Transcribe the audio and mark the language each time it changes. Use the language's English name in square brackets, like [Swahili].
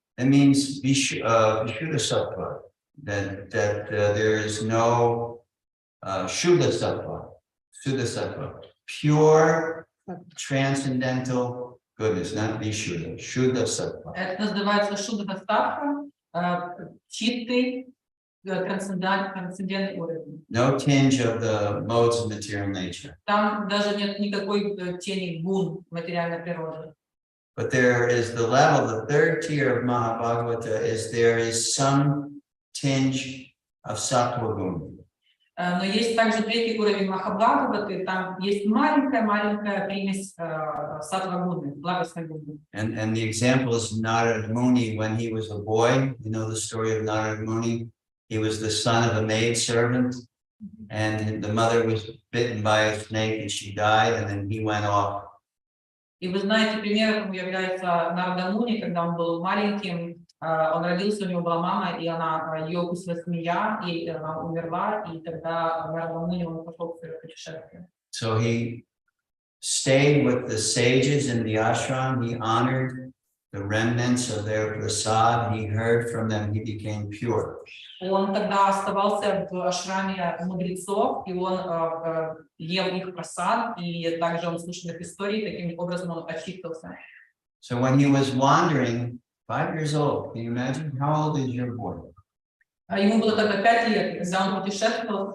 [English] It means Vishuddha Sattva, that there is no Shuddha Sattva, pure, transcendental goodness, not Vishuddha, Shuddha Sattva. [Russian] Это называется Шудха Саттва. Чистый, трансцендентный уровень. [English] No tinge of the modes of material nature. [Russian] Там даже нет никакой тени гун материальной природы. [English] But there is the level, the 3rd tier of Mahabhagavata is there is some tinge of sattva guna. [Russian] Но есть также 3-й уровень Махабхагаваты, там есть маленькая примесь саттва-гуны, благостной гуны. [English] And the example is Narada Muni when he was a boy. You know the story of Narada Muni. He was the son of a maidservant, and the mother was bitten by a snake and she died, and then he went off. [Russian] И вы знаете, примером является Нарада Муни, когда он был маленьким. Он родился, у него была мама, и ее укусила змея, и она умерла, и тогда Нарада Муни он пошел в свое путешествие. [English] So he stayed with the sages in the ashram. He honored the remnants of their prasad. He heard from them. He became pure. [Russian] Он тогда оставался в ашраме мудрецов, и он ел их прасад, и также он слушал их истории, таким образом он очистился. [English] So when he was wandering, 5 years old, can you imagine? How old is your boy? [Russian] Ему было тогда 5 лет, когда он путешествовал.